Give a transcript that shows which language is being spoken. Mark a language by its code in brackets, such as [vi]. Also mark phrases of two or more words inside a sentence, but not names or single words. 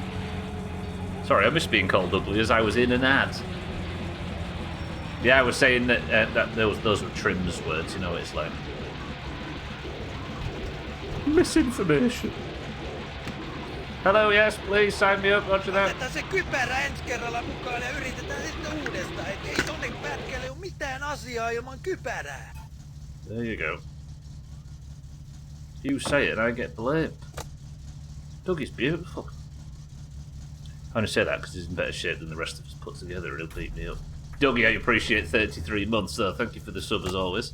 [en] Sorry, I missed being called ugly as I was in an ad. Yeah, I was saying that those were Trim's words. You know what it's like. Misinformation. Hello, yes, please sign me up. Roger that. [fi] Otetaan se kypärä ensi kerralla mukaan ja yritetään sitten uudestaan. Et ei tonne pätkälle ole mitään asiaa ilman kypärää. [en] There you go. You say it and I get blamed. Dougie's beautiful. I only say that because he's in better shape than the rest of us put together and he'll beat me up. Dougie, I appreciate 33 months though. Thank you for the sub as always.